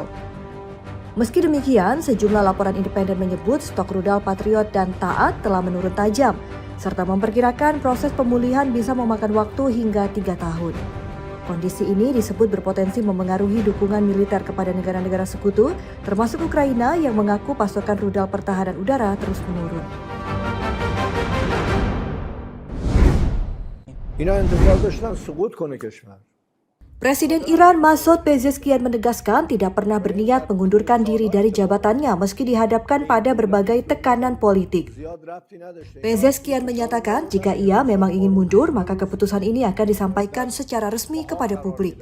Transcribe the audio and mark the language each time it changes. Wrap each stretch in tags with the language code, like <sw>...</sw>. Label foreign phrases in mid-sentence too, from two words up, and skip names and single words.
<id>Meski demikian, sejumlah laporan independen menyebut stok rudal Patriot dan Taat telah menurun tajam, serta memperkirakan proses pemulihan bisa memakan waktu hingga 3 tahun. Kondisi ini disebut berpotensi memengaruhi dukungan militer kepada negara-negara sekutu, termasuk Ukraina yang mengaku pasokan rudal pertahanan udara terus menurun.</id> <fa>اینا انتظار داشتن سقوط کنه کشور</fa> <id>Presiden Iran Masoud Pezeshkian menegaskan tidak pernah berniat mengundurkan diri dari jabatannya meski dihadapkan pada berbagai tekanan politik. Pezeshkian menyatakan jika ia memang ingin mundur, maka keputusan ini akan disampaikan secara resmi kepada publik.</id>